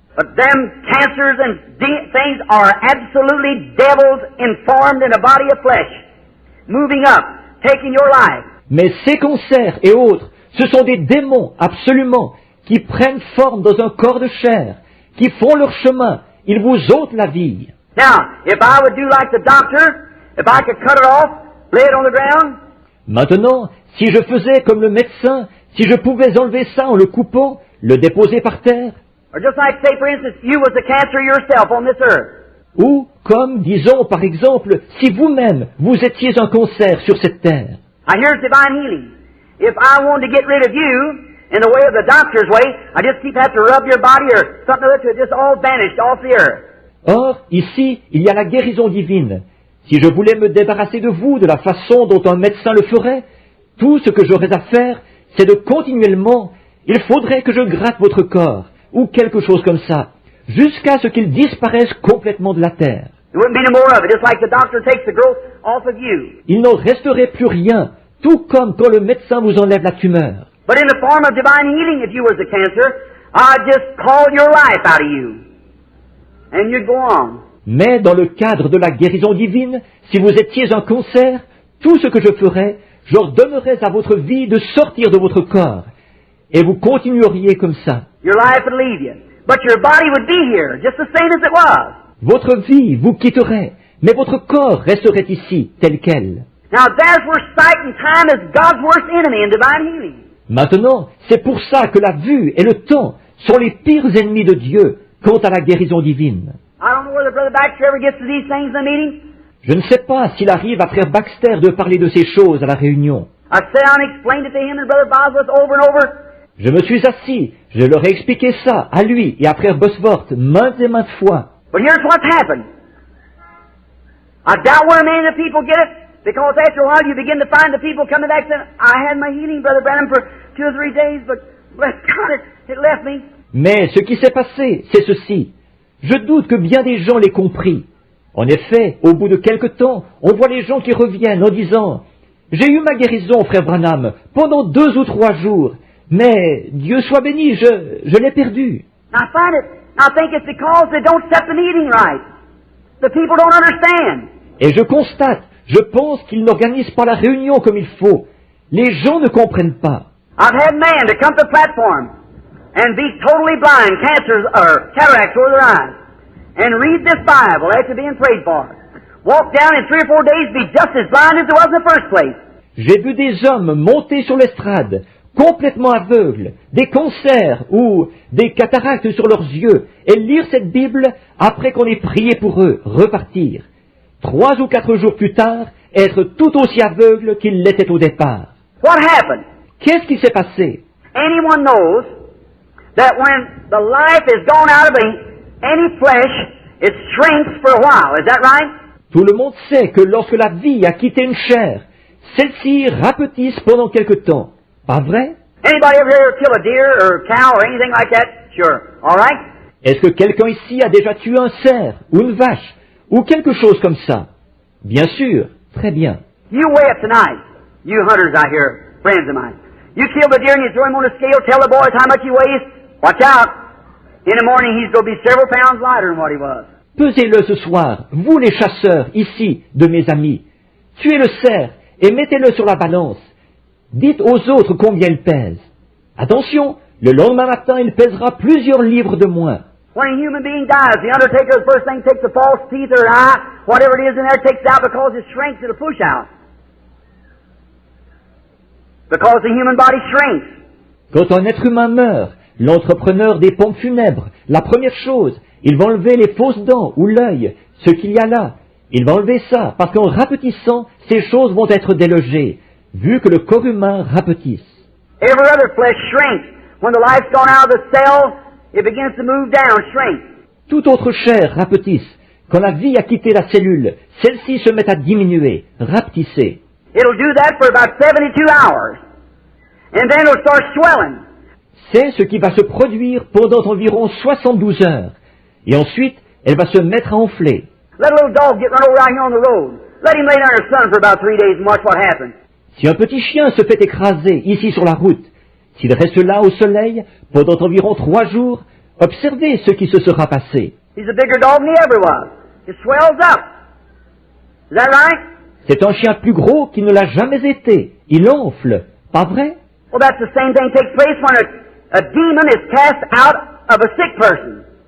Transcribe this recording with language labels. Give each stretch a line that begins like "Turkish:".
English: But them cancers and things are absolutely devils informed in a body of flesh, moving up, taking your life.
French: Mais ces cancers et autres, ce sont des démons, absolument, qui prennent forme dans un corps de chair, qui font leur chemin, ils vous ôtent la vie.
English: Now, if I would do like the doctor, if I could cut it off, lay it on the ground,
French: Maintenant, si je faisais comme le médecin, si je pouvais enlever ça en le coupant, le déposer par terre,
English: or just like, say, for instance, you was the cancer yourself on this earth.
French: ou comme, disons par exemple, si vous-même, vous étiez un cancer sur cette terre.
English: Now, here's divine healing. If I wanted to get rid of you, in the way of the doctor's way, I just keep having to rub your body or something like that till it just all vanished off the earth.
French: Or, ici, il y a la guérison divine. Si je voulais me débarrasser de vous de la façon dont un médecin le ferait, tout ce que j'aurais à faire, c'est de continuellement, il faudrait que je gratte votre corps, ou quelque chose comme ça, jusqu'à ce qu'il disparaisse complètement de la terre.
English: There wouldn't be no more of it, just like the doctor takes the growth off of you.
French: Il n'en resterait plus rien, tout comme quand le médecin vous enlève la tumeur.
English: But in the form of divine healing, if you was a cancer, I'd just call your life out of you. And you'd go on.
French: Mais dans le cadre de la guérison divine, si vous étiez un cancer, tout ce que je ferais, j'ordonnerais à votre vie de sortir de votre corps. Et vous continueriez comme ça.
English: Your life would leave you. But your body would be here, just the same as it was.
French: Votre vie vous quitterait, mais votre corps resterait ici, tel quel.
English: Now there's where sight and time is God's worst enemy in divine healing.
French: Maintenant, c'est pour ça que la vue et le temps sont les pires ennemis de Dieu quant à la guérison divine.
English: I don't know whether Brother Baxter ever gets to these things in the meeting.
French: Je ne sais pas s'il arrive à Frère Baxter de parler de ces choses à la réunion.
English: I sat down and explained it to him and Brother Bosworth over and over.
French: Je me suis assis, je leur ai expliqué ça à lui et à Frère Bosworth maintes et maintes fois.
English: But here's what's happened. I doubt where many of the people get it, because after a while you begin to find the people coming back saying, I had my healing, Brother Branham, for 2 or 3 days, but bless God, it left me.
French: Mais ce qui s'est passé, c'est ceci. Je doute que bien des gens l'aient compris. En effet, au bout de quelque temps, on voit les gens qui reviennent en disant « J'ai eu ma guérison, Frère Branham, pendant 2 ou 3 jours, mais Dieu soit béni, je l'ai perdu. »
English: I think it's because they don't set the meeting right. The people don't understand.
French: Et je pense qu'ils n'organisent pas la réunion comme il faut. Les gens ne comprennent pas.
English: I've had men to come to the platform and be totally blind, cancers or cataracts over their eyes, and read this Bible after being prayed for. Walk down in 3 or 4 days, be just as blind as it was in the first place.
French: J'ai vu des hommes monter sur l'estrade, complètement aveugles, des cancers ou des cataractes sur leurs yeux, et lire cette Bible après qu'on ait prié pour eux, repartir. 3 ou 4 jours plus tard, être tout aussi aveugles qu'ils l'étaient au départ.
English: What happened?
French: Qu'est-ce qui s'est passé?
English: Anyone knows that when the life is gone out of any flesh, it shrinks for a while. Is that right?
French: Tout le monde sait que lorsque la vie a quitté une chair, celle-ci rapetisse pendant quelque temps. Pas vrai?
English: Anybody ever here kill a deer or a cow or anything like that? Sure. All right?
French: Est-ce que quelqu'un ici a déjà tué un cerf ou une vache ou quelque chose comme ça? Bien sûr. Très bien.
English: You weigh it tonight. You hunters out here, friends of mine. You kill the deer and you throw him on a scale, tell the boys how much he weighs. Watch out. In the morning he's going to be several pounds lighter than what he was.
French: Pesez-le ce soir, vous les chasseurs, ici, de mes amis. Tuez le cerf et mettez-le sur la balance. Dites aux autres combien il pèse. Attention, le lendemain matin, il pèsera plusieurs livres de moins.
English: When a human being dies, the undertaker, the first thing, takes the false teeth or an eye, whatever it is in there, takes it out because it shrinks, it'll push out. Because the human body shrinks.
French: Quand un être humain meurt, l'entrepreneur des pompes funèbres, la première chose, il va enlever les fausses dents ou l'œil, ce qu'il y a là. Il va enlever ça, parce qu'en rapetissant, ces choses vont être délogées, vu que le corps humain rapetisse.
English: Every other flesh shrinks. When the life's gone out of the cell, it begins to move down, shrink.
French: Toute autre chair rapetisse. Quand la vie a quitté la cellule, celle-ci se met à diminuer, rapetisser.
English: It'll do that for about 72 hours. And then it'll start swelling.
French: C'est ce qui va se produire pendant environ 72 heures. Et ensuite, elle va se mettre à enfler.
English: Let a little dog get run over out here on the road. Let him lay down in the sun for about 3 days and watch what happens.
French: Si un petit chien se fait écraser ici sur la route, s'il reste là au soleil pendant environ 3 jours, observez ce qui se sera passé.
English: He's a bigger dog than he ever was. It swells up. Is that right?
French: C'est un chien plus gros qu'il ne l'a jamais été. Il enfle. Pas vrai?
English: Well, that's the same thing takes place when a demon is cast out of a sick person.